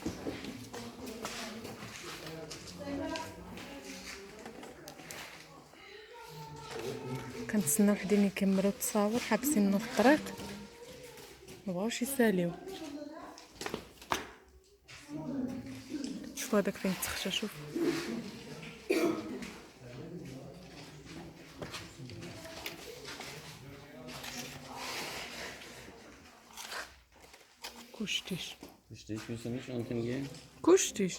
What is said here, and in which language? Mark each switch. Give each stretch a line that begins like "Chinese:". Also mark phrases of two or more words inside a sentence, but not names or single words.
Arabic: كنتسناو وحدين يكملوا التصاور، حابسيننا في الطريق مبغاوش يساليو. شوفوا هذاك فين تخشى، شوف Kuschtisch.
German: Verstehst du, müssen nicht unten gehen? Kuschtisch.